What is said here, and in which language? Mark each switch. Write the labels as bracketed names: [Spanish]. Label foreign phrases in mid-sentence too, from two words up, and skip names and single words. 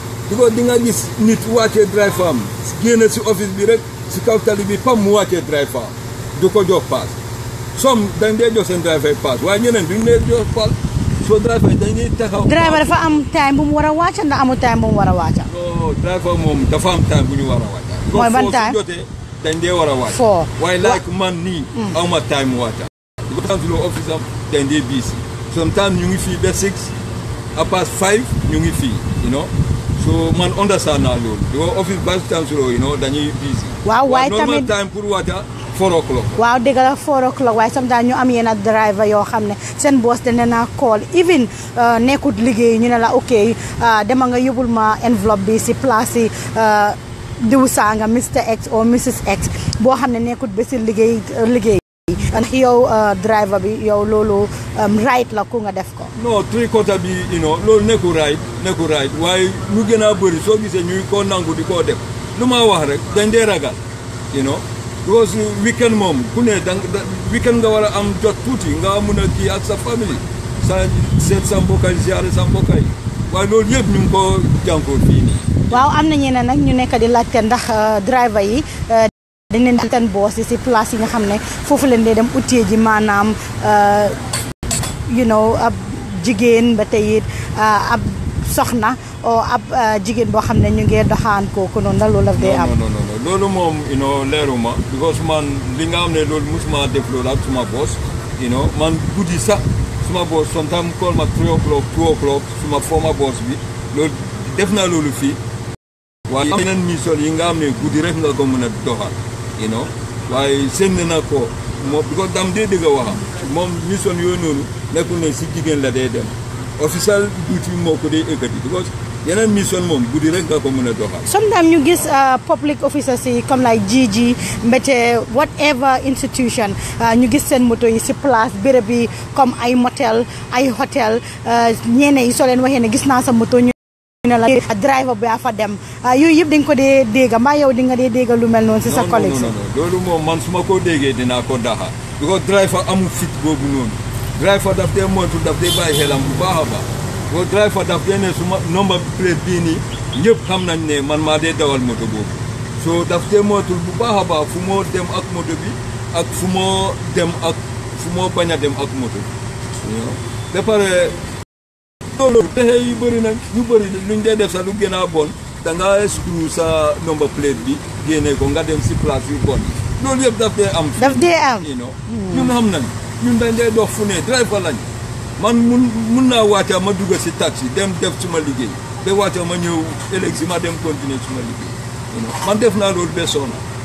[Wolof] because di nga gis nit wàccee driver am génn si office bi rek si kaw tali bi pam mu wàccee driver am du ko jox paas som dañ dee jox seen driver yi paas waaye ñeneen duñ dee jox paas soo driver yi dañuy taxaw. driver dafa am time bu mu war a wàcca ndax amul time bu mu war a wàcca. non driver moom dafa am time bu ñu war a wàcca. mooy ban time foo su jotee dañ dee war a wàcca. foo waaye like man nii. awma time mu wàcca. di ko tansuloo office am dañ dee [English] busy sometimes [Wolof] ñu ngi fii ba 6 à past 5 ñu ngi fii [English] you know so [Wolof] man understand naa loolu di ko office bas tansuloo [English] you know [Wolof] dañuy busy. waaw waaye tamit [English] normal time [Wolof] pour wàcca 4 o'clock. waaw dëgg la 4 o'clock waaye sometimes ñu am yenn driver yoo xam ne seen boss dana naa call even nekkut liggéey ñu ne la ok dema nga yóbbul ma enveloppe bi si place yi diw sanga [English] Mr X or Mrs X [Wolof] boo xam ne nekkut ba si liggéey ndax yow driver bi yow loolu right la ku nga def ko. non tricotta bi [English] you know [Wolof] loolu nekku right waaye ñu gën a bëri soo gisee ñuy ko nangu di koo def lu ma wax rek dañ dee ragal [English] you know [Wolof] because weekend moom ku ne weekend nga war a am jot tuuti nga mun a kii ak sa famille sa seet sa mbokkay ziare sa mbokkay waaye loolu yëpp ñu ngi ko jànkoor fii nii. waaw am na ñeneen nag ñu nekk di laajte ndax driver yi dañ leen di seen boss yi si place yi nga xam ne foofu leen dee dem utee ji maanaam [English] you know [Wolof] ab jigéen ba tey it ab soxna o ab jigéen boo xam ne ñu ngi doxaan kooku noonu ndax loolu daf dee am. non loolu moom [English] you know [Wolof] leeruma because man li nga xam ne loolu musuma def loolu ak suma boss [English] you know [Wolof] man guddi sax suma boss [English] sometimes call [Wolof] ma 3 o'clock 2 o'clock suma [English] former boss [Wolof] bi loolu def naa loolu fii waaye yeneen mission yi nga xam ne guddi rek nga ko mën a doxal [English] you know [Wolof] waaye seen na ko moom because dam dee dëgg a waxam moom mission yooyu noonu nekkul ne si jigéen la day dem [English] official duty [Wolof] moo ko dee ëkkati because yeneen mission moom guddi rek nga ko mën a doxal. sometimes ñu gis [English] public officers [Wolof] yi comme like GG mbete [English] whatever institution [Wolof] ñu gis seen moto yi si place béréb yi comme ay motel ay hotel ñeene yi soo leen waxee ne gis naa sa moto ñu ne la driver bi a fa dem yooyu yëpp dañ ko dee dégga mbaa yow di nga dee dégga lu mel noonu si sa collègue. non loolu moom man su ma ko déggee dinaa ko daxa because driver amul fit boobu noonu driver daf dee moytu daf dee bàyyi xelam bu baax a baax boo driver daf dee ne suma [English] number plate [Wolof] bii nii ñëpp xam nañ ne man maa dee dawal moto boobu so daf dee moytul bu baax a baax fu moo dem ak moto bi ak fu moo dem ak fu moo bañ a dem ak moto bi ba pare loolu pexe yu bëri nag ñu bëri luñ dee def sax lu gën a bon da nga screw sa [English] number plate [Wolof] bi génne ko nga dem si place yu bon loolu yëpp daf dee am ñun xam nañ ñun dañ dee dox fu ne driver lañ man mun naa wàcca ma dugg si taxi dem def suma liggéey ba wàcca ma ñëw ëllëg si ma dem continuer suma liggéey man def naa loolu ba sonna